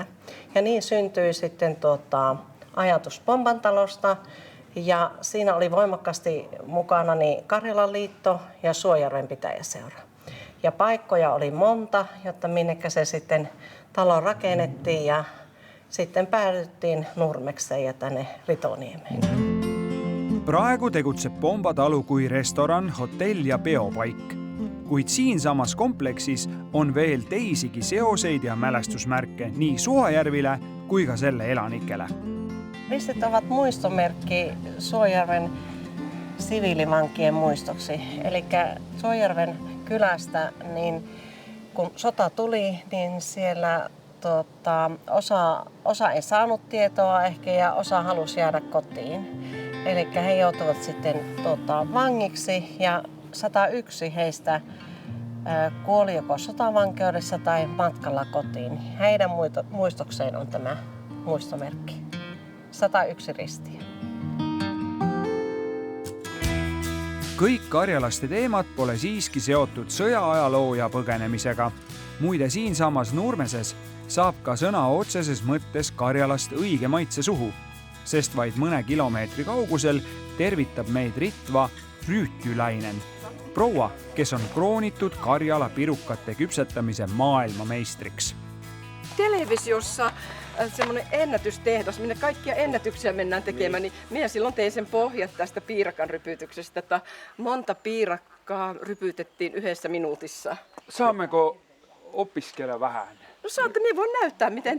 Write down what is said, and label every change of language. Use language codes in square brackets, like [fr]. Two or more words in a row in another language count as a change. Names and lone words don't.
[fi] Ja niin syntyi sitten ajatus Pompantalosta, ja siinä oli voimakkaasti mukana niin Karjalan liitto ja Suojärven pitäjäseura. Ja paikkoja oli monta, jotta minnekä se sitten talo rakennettiin, ja sitten päädyttiin Nurmekseen ja tänne Ritoniemeen. [et] Praegu tegutseb Pomba talu kui restoran, hotell ja peopaik. Kuid siinsamas kompleksis on veel teisigi seoseid ja mälestusmärke nii Suojärvile kui ka selle elanikele. [fi] Ristit ovat muistomerkki Suojärven siviilivankien muistoksi. Eli Suojärven kylästä, niin kun sota tuli, niin siellä osa ei saanut tietoa ehkä ja osa halusi jäädä kotiin. Eli he joutuivat sitten vangiksi ja 101 heistä kuoli joko sotavankeudessa tai matkalla kotiin. Heidän muistokseen on tämä muistomerkki. 101 ristiä. [et] Kõik karjalaste teemad pole siiski seotud sõjaajaloo ja põgenemisega. Muide, siinsamas Nurmeses saab ka sõna otseses mõttes Karjalast õige maitse suhu, sest vaid mõne kilomeetri kaugusel tervitab meid Ritva Rüütjülainen, proua, kes on kroonitud Karjala pirukate kypsetamise maailmameistriks. [fi] Televisiossa semmoinen ennätystehdas, minne kaikkia ennätyksiä mennään tekemään, niin minä silloin tein sen pohjat tästä piirakan rypytyksestä, että monta piirakkaa rypytettiin 1 minuutissa. Saammeko opiskella vähän? No saatte, minä voin näyttää, miten